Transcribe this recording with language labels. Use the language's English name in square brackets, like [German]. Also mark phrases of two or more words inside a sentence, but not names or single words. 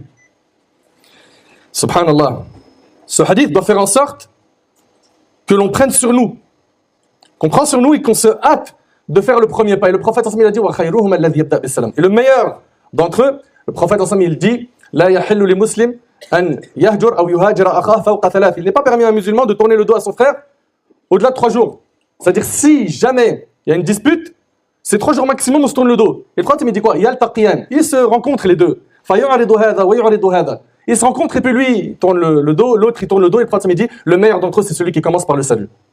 [French] Subhanallah. Ce hadith doit faire en sorte que l'on prenne sur nous, qu'on prend sur nous et qu'on se hâte de faire le premier pas. Et le prophète il a dit et le meilleur d'entre eux, le prophète il dit [Arabic] لا يحل لمسلم أن يهجر أو يهاجر أخاه فوق ثلاث. [French] Il n'est pas permis à un musulman de tourner le dos à son frère au-delà de 3 jours. C'est-à-dire si jamais il y a une dispute, c'est 3 jours maximum on se tourne le dos. Et le prophète il dit quoi? Yaltaqiyan. Ils se rencontrent les deux. Ils se rencontrent et puis lui il tourne le dos, l'autre il tourne le dos et le prophète il dit le meilleur d'entre eux c'est celui qui commence par le salut.